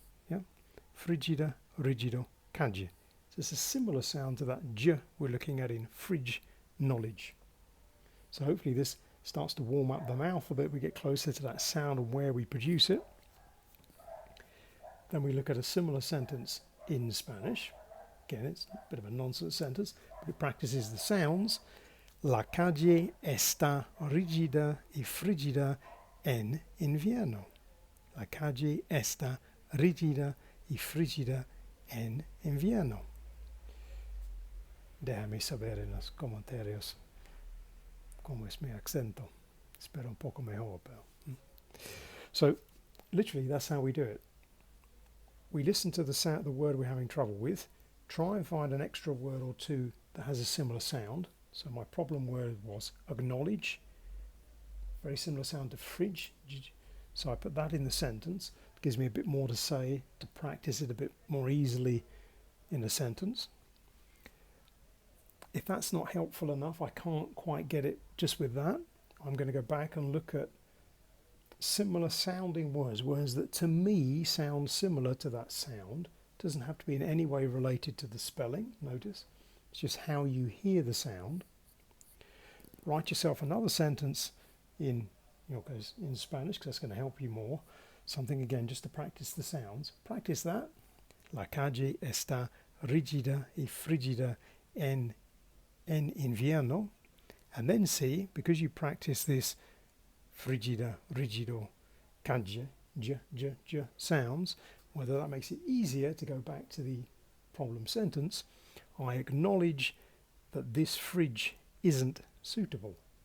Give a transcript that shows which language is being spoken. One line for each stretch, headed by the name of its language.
English: Yeah,
Spanish: frigida, rigido, calle.
English: So it's a similar sound to that j we're looking at in fridge, knowledge. So hopefully this starts to warm up the mouth a bit. We get closer to that sound and where we produce it. Then we look at a similar sentence in Spanish. Again, it's a bit of a nonsense sentence, but it practices the sounds.
Spanish: La calle está rígida y frígida en invierno. La calle está rígida y frígida en invierno. Déjame saber en los comentarios cómo es mi acento. Espero un poco mejor, pero.
English: So, literally, that's how we do it. We listen to the word we're having trouble with, try and find an extra word or two that has a similar sound. So my problem word was acknowledge, very similar sound to fridge. So I put that in the sentence. It gives me a bit more to say, to practice it a bit more easily in a sentence. If that's not helpful enough, I can't quite get it just with that, I'm going to go back and look at similar sounding words, words that to me sound similar to that sound. Doesn't have to be in any way related to the spelling, notice. It's just how you hear the sound. Write yourself another sentence in Spanish, because that's going to help you more. Something again just to practice the sounds. Practice that.
Spanish: La calle está rígida y frígida en invierno.
English: And then see, because you practice this
Spanish: frígida, rígido, calle,
English: j sounds, whether that makes it easier to go back to the problem sentence. I acknowledge that this fridge isn't suitable.